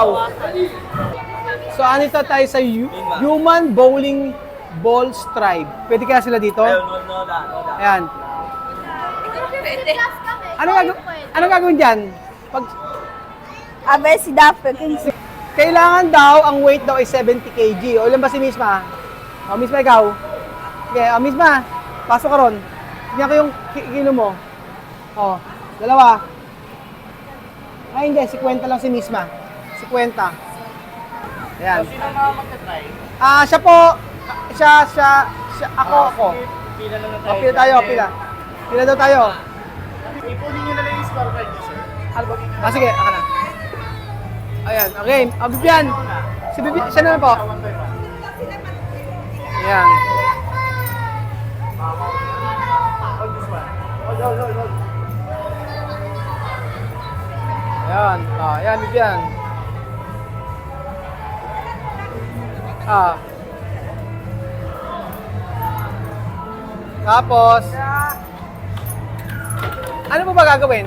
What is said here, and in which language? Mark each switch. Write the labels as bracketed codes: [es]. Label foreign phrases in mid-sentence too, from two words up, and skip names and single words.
[tl] So, ano ito tayo sa Human Bowling Ball Stripe. Pwede kaya sila dito? Ayan. Ano gagawin dyan? Pag, Abe, si Dapper. kailangan daw, ang weight daw ay 70 kg. O, ilan ba si Misma? O, Misma, ikaw. Okay, o, Misma, pasok ka ron. Tignan ko yung kilo mo. O, dalawa. Ay, hindi, 50 lang si Misma. 50. Ayan. Sino mga magta-try? Siya po. Siya, ako. Pila lang na O, pila tayo, pila. Pila daw tayo. Ipunin nyo na lang yung scorecard niyo, sir. Sige, ako na. Ayan, okay. Bibian. Si Bibian, siya na lang po. [en] One by one. [tl] Ayan. [en] Hold this one. [tl] Hold. Ayan. Ayan, Bibian. Tapos, ano po ba gagawin?